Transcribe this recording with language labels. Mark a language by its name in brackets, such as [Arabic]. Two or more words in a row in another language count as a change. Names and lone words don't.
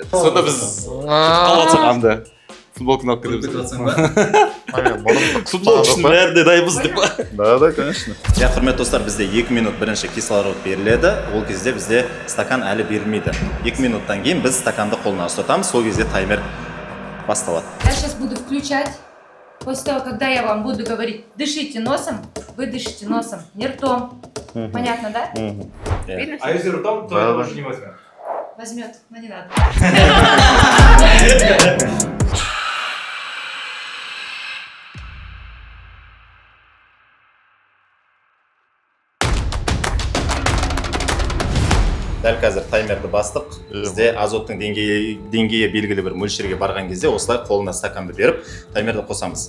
[Kazakh] Сонда біз қалатсақ анда. Футболканы алып кетеміз. Футбол үшін бәріне дайынбыз деп па? [Russian] Да, конечно. [Kazakh] Құрметті достар, бізде 2 минут бірінші кислород беріледі. Ол кезде бізде стакан әлі берілмейді. 2 минуттан кейін біз стаканды қолына ұстатамыз, сол кезде таймер басталады. [Russian] Я сейчас буду включать. После того, когда я вам буду говорить, дышите носом, вы дышите носом, не ртом. Понятно, да? Видно? А если ртом, то это уже не возьмет. Возьмет, но не надо. [Kazakh] Дәл қазір таймерді бастық. Бізде азоттың деңгейі белгілі бір мөлшерге барған кезде осылай қолына стаканды беріп, таймерді қосамыз.